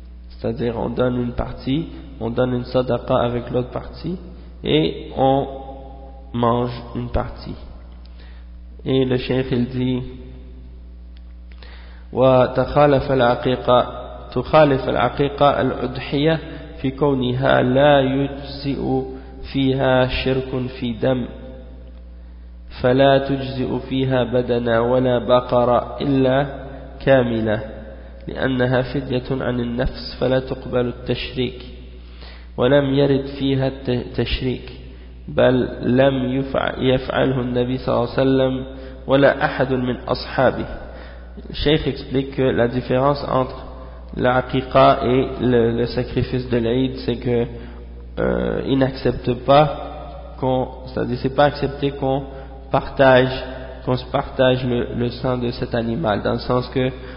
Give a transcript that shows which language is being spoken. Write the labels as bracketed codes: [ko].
[fr] C'est-à-dire, on donne une partie, on donne une sadaqa avec l'autre partie, et on mange une partie. Et le cheikh il dit [ar] وتخالف العقيقة تخالف العقيقة الأضحية في كونها لا يجزئ فيها شرك في دم فلا تجزئ فيها بدنا ولا بقرة إلا كاملة لأنها فدية عن النفس فلا تقبل التشريك ولم يرد فيها التشريك بل لم يفعله النبي صلى الله عليه وسلم ولا أحد من أصحابه. [fr] Le cheikh explique que la différence entre l'aqiqa et le sacrifice de l'Aïd, c'est que il n'accepte pas qu'on, c'est-à-dire c'est pas accepté qu'on partage, qu'on se partage le sang de cet animal, dans le sens que